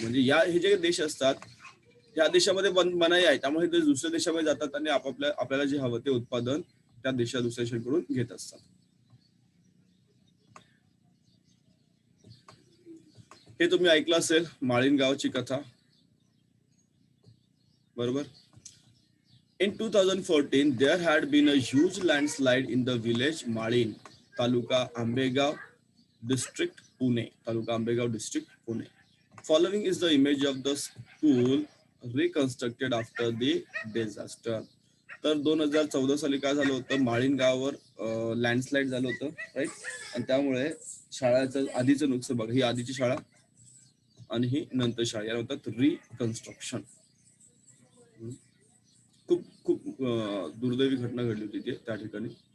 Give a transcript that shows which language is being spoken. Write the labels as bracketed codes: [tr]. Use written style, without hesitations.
[mr] म्हणजे हे जे देश असतात, या देशामध्ये मनाई आहे, त्यामुळे ते दुसऱ्या देशामध्ये जातात आणि आपल्याला जे हवं ते उत्पादन त्या दुसऱ्या देशाकडून घेत असतात. हे तुम्ही ऐकलं असेल, माळीन गावची कथा, बरोबर. [en] In 2014, there had been a huge landslide in the village Malin, Taluka Ambegav district, Pune. Taluka Ambegav district, Pune. Following is the image of the school reconstructed after the disaster. [mr] तर 2014 साली काय झालं होतं, माळीन गावावर लँडस्लाइड झालं होतं, right. आणि त्यामुळे शाळेचं आधीचं नुकसान बघा, ही आधीची शाळा आणि ही नंतर शाळा, या होतात रिकन्स्ट्रक्शन. खूप खूप दुर्दैवी घटना घडली होती त्या ठिकाणी.